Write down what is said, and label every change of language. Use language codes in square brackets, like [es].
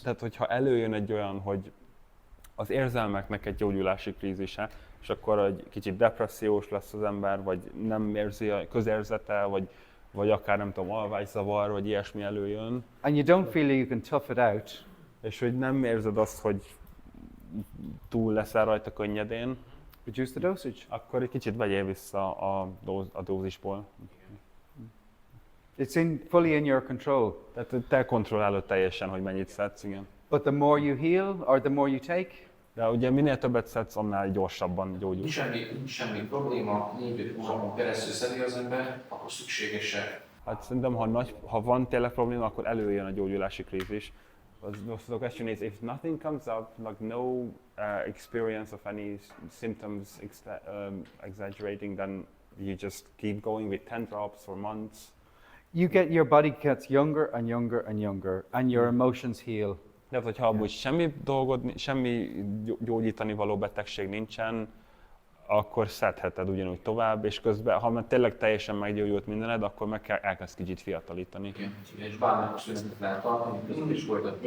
[hu] Tehát, hogyha előjön egy olyan, hogy az érzelmeknek egy gyógyulási krízise, és akkor egy kicsit depressziós lesz az ember, vagy nem érzi a közérzete, vagy akár nem tudom, alvászavar, vagy ilyesmi előjön. [en] And you don't feel you can tough it out. [hu] És hogy nem érzed azt, hogy túl leszel rajta könnyedén. [en] Reduce the dosage. [hu] Akkor egy kicsit vegyél vissza a dózisból. [en] It's fully in your control. [hu] Tehát te kontrollálod teljesen, hogy mennyit szedsz, igen. [en] But the more you heal, or the more you take, [hu] de ugye minél többet szedsz, annál gyorsabban gyógyul. Semmi probléma, 4-5 hónapon keresztül szedi az ember, akkor szükséges-e? Hát szerintem, ha van tényleg probléma, akkor előjön a gyógyulási krízis. [en] The question is, if nothing comes up, like no experience of any symptoms exaggerating, then you just keep going with 10 drops for months. Your body gets younger and younger and younger, and your emotions heal. [hu] De hogyha amúgy semmi gyógyítani való betegség nincsen, akkor szedheted ugyanúgy tovább, és közben, ha már tényleg teljesen meggyógyult mindened, akkor elkezd kicsit fiatalítani. Igen, és bármikor szünetet lehet tartani, között is folytatni.